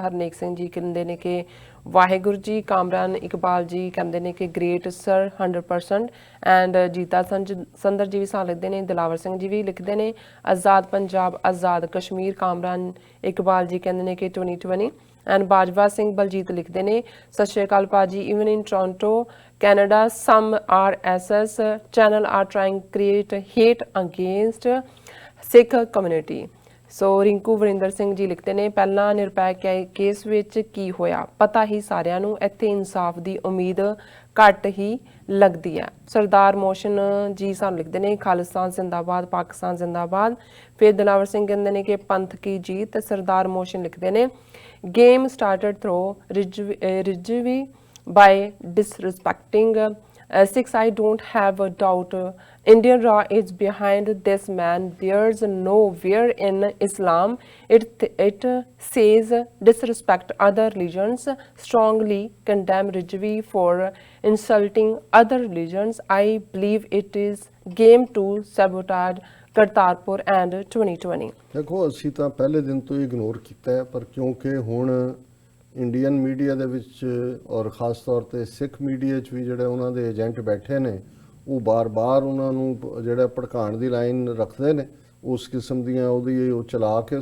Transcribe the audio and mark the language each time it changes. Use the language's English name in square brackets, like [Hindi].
[Punjabi] ਹਰਨੇਕ ਸਿੰਘ ਜੀ ਕਹਿੰਦੇ ਨੇ ਕਿ ਵਾਹਿਗੁਰੂ ਜੀ। ਕਾਮਰਾਨ ਇਕਬਾਲ ਜੀ ਕਹਿੰਦੇ ਨੇ ਕਿ ਗ੍ਰੇਟ ਸਰ 100%। ਐਂਡ ਜੀਤਾ ਸੰਦਰ ਜੀ ਵੀ ਸਾਹ ਲਿਖਦੇ ਨੇ। ਦਿਲਾਵਰ ਸਿੰਘ ਜੀ ਵੀ ਲਿਖਦੇ ਨੇ ਆਜ਼ਾਦ ਪੰਜਾਬ ਆਜ਼ਾਦ ਕਸ਼ਮੀਰ। ਕਾਮਰਾਨ ਇਕਬਾਲ ਜੀ ਕਹਿੰਦੇ ਨੇ ਕਿ 2020। ਐਂਡ ਬਾਜਵਾ ਸਿੰਘ ਬਲਜੀਤ ਲਿਖਦੇ ਨੇ ਸਤਿ ਸ਼੍ਰੀ ਅਕਾਲ ਭਾਜੀ। [English] Even in Toronto Canada, some RSS channel are trying to create hate against Sikh community. [Punjabi] ਸੋ ਰਿੰਕੂ ਵਰਿੰਦਰ ਸਿੰਘ ਜੀ ਲਿਖਦੇ ਨੇ ਪਹਿਲਾਂ ਨਿਰਭੈ ਕੇਸ ਵਿੱਚ ਕੀ ਹੋਇਆ ਪਤਾ ਹੀ ਸਾਰਿਆਂ ਨੂੰ, ਇੱਥੇ ਇਨਸਾਫ ਦੀ ਉਮੀਦ ਘੱਟ ਹੀ ਲੱਗਦੀ ਹੈ। ਸਰਦਾਰ ਮੋਸ਼ਨ ਜੀ ਸਾਨੂੰ ਲਿਖਦੇ ਨੇ ਖਾਲਿਸਤਾਨ ਜ਼ਿੰਦਾਬਾਦ ਪਾਕਿਸਤਾਨ ਜ਼ਿੰਦਾਬਾਦ। ਫਿਰ ਦਿਲਾਵਰ ਸਿੰਘ ਕਹਿੰਦੇ ਨੇ ਕਿ ਪੰਥ ਕੀ ਜੀਤ। ਸਰਦਾਰ ਮੋਸ਼ਨ ਲਿਖਦੇ ਨੇ [English] Game started through Rizvi by disrespecting Sikhs. I don't have a doubt Indian law is behind this man. There's nowhere in Islam it says disrespect other religions. Strongly condemn Rijvi for insulting other religions. I believe it is game to sabotage Kartarpur and 2020। [Punjabi] ਦੇਖੋ ਅਸੀਂ ਤਾਂ ਪਹਿਲੇ ਦਿਨ ਤੋਂ ignore ਕੀਤਾ ਹੈ, ਪਰ ਕਿਉਂਕਿ ਹੁਣ ਇੰਡੀਅਨ ਮੀਡੀਆ ਦੇ ਵਿੱਚ ਔਰ ਖ਼ਾਸ ਤੌਰ ਤੇ ਸਿੱਖ ਮੀਡੀਆ 'ਚ ਵੀ ਜਿਹੜੇ ਉਹਨਾਂ ਦੇ ਏਜੰਟ ਬੈਠੇ ਨੇ ਉਹ ਬਾਰ-ਬਾਰ ਉਹਨਾਂ ਨੂੰ ਜਿਹੜਾ ਭੜਕਾਉਣ ਦੀ ਲਾਈਨ ਰੱਖਦੇ ਨੇ, ਉਸ ਕਿਸਮ ਦੀਆਂ ਉਹਦੀ ਉਹ ਚਲਾ ਕੇ।